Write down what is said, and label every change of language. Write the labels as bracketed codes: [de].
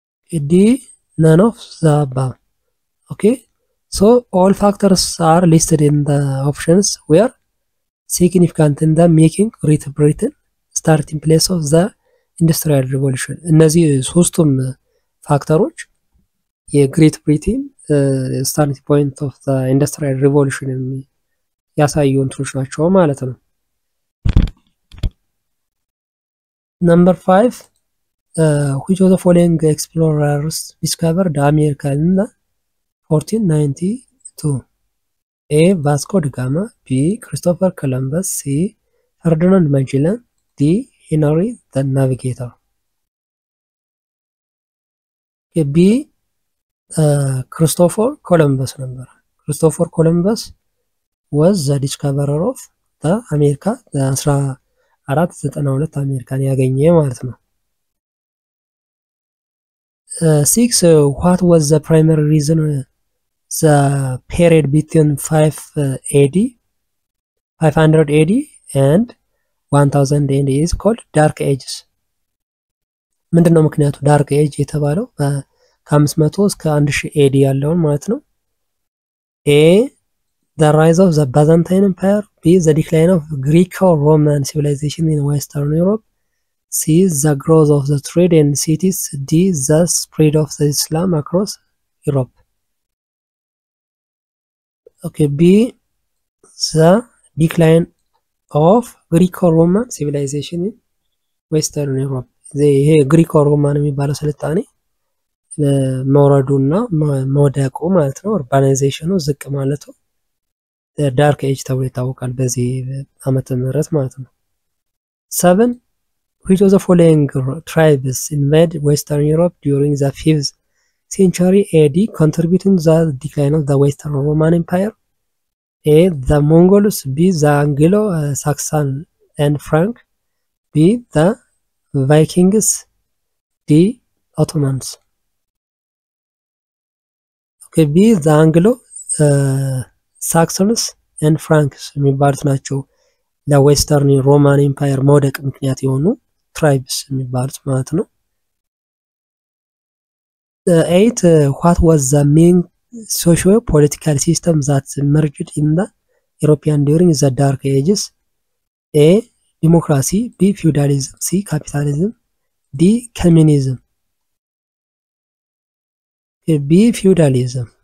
[en] D none of the above. okay, so all factors are listed in the options where significant in the making Great Britain starting place of the Industrial Revolution. [am] እነዚህ ሶስቱም ፋክተሮች የግሬት ብሪቴን ስታርቲንግ ፖይንት ኦፍ ዘ ኢንዱስትሪያል ሪቮሉሽን ያሳዩ እንትኖች ናቸው ማለት ነው። [en] Number 5 which of the following explorers discovered America in the 1492? A. Vasco da Gama, B. Christopher Columbus, C. Ferdinand Magellan, D. Henry the Navigator. B. Christopher Columbus number. Christopher Columbus was the discoverer of the America, the 1492 [am] አሜሪካን ያገኘ ማለት ነው። [en] 6. What was the primary reason the period between 500 AD and 1000 AD is called Dark Ages? [am] ምንድነው ምክንያቱ ዳርክ ኤጅ የተባለው ከ500 እስከ 1000 AD ያለውን ማለት ነው? [en] A. The rise of the Byzantine Empire. B. The decline of Greco-Roman civilization in Western Europe. C. The growth of the trade and cities. D. The spread of the Islam across Europe. Okay, B. The decline of Greco-Roman civilization in Western Europe. [am] ይሄ ግሪኮ-ሮማን የሚባለው ስልጣኔ መውረዱና መውደቁ ማለት ነው። ኡርባናይዜሽኑ ዝቅ ማለቱ ዳርክ ኤጅ ተብሎ ይታወቃል በዚህ ዓመተ ምህረት ማለት ነው። 7. [en] Which of the following tribes invaded Western Europe during the 5th century AD, contributing to the decline of the Western Roman Empire? A. The Mongols. B. The Anglo-Saxon and Frank. B. The Vikings. D. Ottomans. Okay, B. The Anglo-Saxons and Franks [am] የሚባሉት ናቸው ለዌስተርን ሮማን ኤምፓየር መውደቅ ምክንያት የሆኑ ትራይብስ የሚባሉት ማለት ነው። 8. [en] What was the main socio-political system that emerged in the European during the Dark Ages? A. Democracy. B. Feudalism. C. Capitalism. D. Communism. Okay, B. Feudalism.